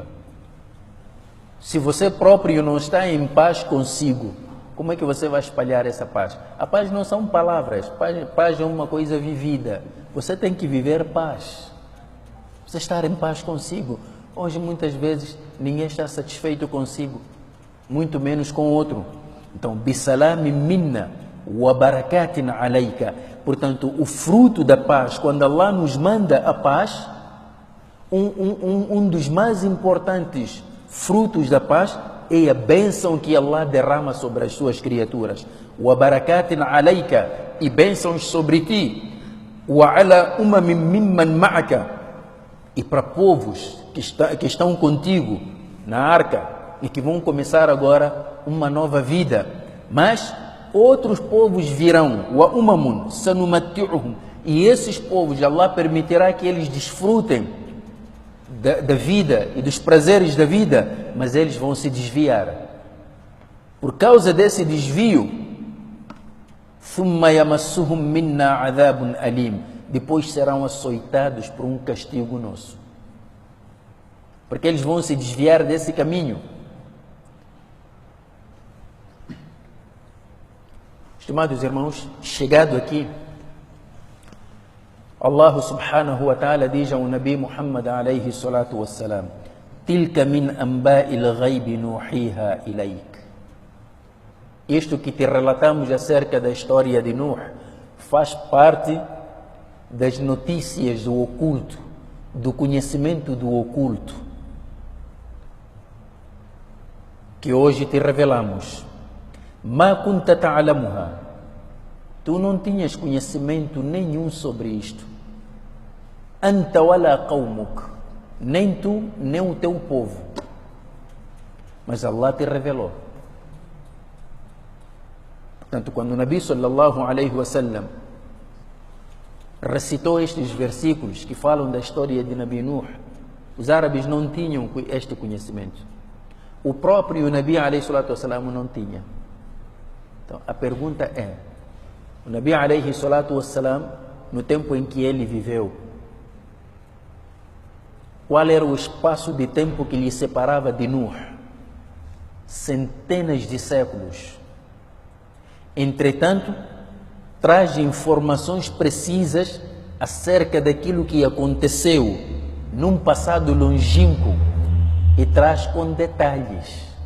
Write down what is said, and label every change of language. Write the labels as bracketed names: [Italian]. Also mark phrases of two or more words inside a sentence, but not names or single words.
[Portuguese] Se você próprio não está em paz consigo, como é que você vai espalhar essa paz? A paz não são palavras, paz é uma coisa vivida. Você tem que viver paz. Você estar em paz consigo. Hoje, muitas vezes, ninguém está satisfeito consigo, muito menos com o outro. Então, [Arabic] بسلام منا وبركات عليك. [Portuguese] Portanto, o fruto da paz, quando Allah nos manda a paz, um dos mais importantes frutos da paz é a bênção que Allah derrama sobre as suas criaturas. [Arabic] وبركات عليك, [Portuguese] e bênçãos sobre ti. [Arabic] وعلى أمم ممن معك, [Portuguese] e para povos que estão contigo na arca e que vão começar agora uma nova vida. Mas outros povos virão. [Arabic] وأمم سنمتعهم, [Portuguese] e esses povos Allah permitirá que eles desfrutem da vida e dos prazeres da vida, mas eles vão se desviar. Por causa desse desvio, [Arabic] ثم يمسهم منا عذاب أليم, [Portuguese] depois serão açoitados por um castigo nosso. Porque eles vão se desviar desse caminho. Estimados irmãos, chegado aqui, [Arabic] الله سبحانه وتعالى [Portuguese] diz ao [Arabic] النبي محمد عليه الصلاة والسلام تلك من أنباء الغيب نوحيها إليك. [Portuguese] Isto que te relatamos acerca da história de Nuh faz parte das notícias do oculto, do conhecimento do oculto, que hoje te revelamos. [Arabic] ما كنت تعلمها. [Portuguese] Tu não tinhas conhecimento nenhum sobre isto. [Arabic] أنت ولا قومك. [Portuguese] Nem tu, nem o teu povo. Mas Allah te revelou. Portanto, quando o Nabi [Arabic] صلى الله عليه وسلم [Portuguese] recitou estes versículos que falam da história de Nabi Nuh, os árabes não tinham este conhecimento. O próprio Nabi [Arabic] عليه الصلاة والسلام [Portuguese] não tinha. Então, a pergunta é: o Nabi [Arabic] عليه الصلاة والسلام, [Portuguese] no tempo em que ele viveu, qual era o espaço de tempo que lhe separava de Nuh? Centenas de séculos. Entretanto, traz informações precisas acerca daquilo que aconteceu num passado longínquo e traz com detalhes.